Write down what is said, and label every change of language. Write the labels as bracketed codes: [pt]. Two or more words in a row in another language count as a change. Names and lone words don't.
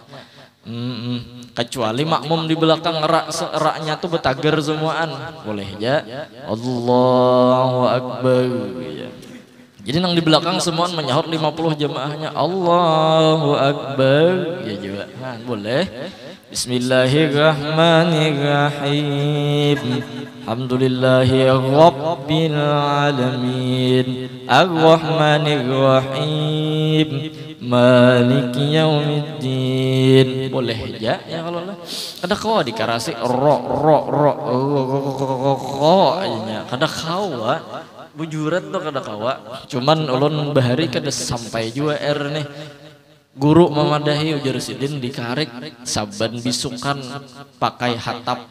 [bjn] Kecuali makmum di belakang rak-raknya tuh betager semuaan boleh ya. [ar] الله أكبر ya. [bjn] Jadi nang di belakang semuaan menyahut 50 jemaahnya [ar] الله أكبر [bjn] ya juga. Nah, boleh. [ar] بسم الله الرحمن الرحيم. الحمد لله رب العالمين. الرحمن الرحيم مالك يوم الدين. [bjn] Boleh aja ya kalau lah. Kada kau dikarasi ro aja. Kada kawa bujurat tuh kada kawa. Cuman ulun bahari kada sampai juga nih. Guru memadahi ujar sidin dikarik saban bisukan pakai hatap.